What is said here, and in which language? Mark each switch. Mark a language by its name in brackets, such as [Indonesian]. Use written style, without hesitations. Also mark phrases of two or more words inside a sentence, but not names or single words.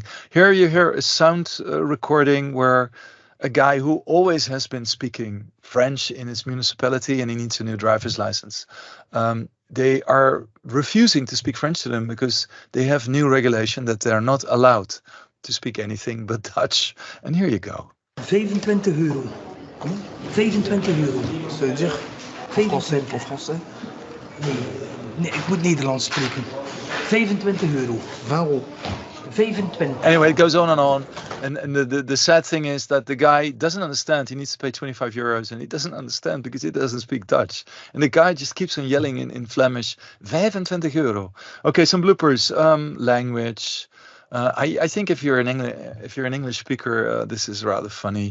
[English] Here you hear a sound recording where a guy who always has been speaking French in his municipality and he needs a new driver's license. They are refusing to speak French to them because they have new regulation that they're not allowed to speak anything but Dutch. And here you go. €25. 25 euro. [French] Ça veut dire français pour français? [Dutch] Nee, ik moet Nederlands spreken. €25. 20 euro. 25. [English] Anyway, it goes on and on. And the sad thing is that the guy doesn't understand. He needs to pay 25 euros and he doesn't understand because he doesn't speak Dutch. And the guy just keeps on yelling in Flemish, 25 euro. Okay, some bloopers. Language. I think if you're an English speaker, this is rather funny.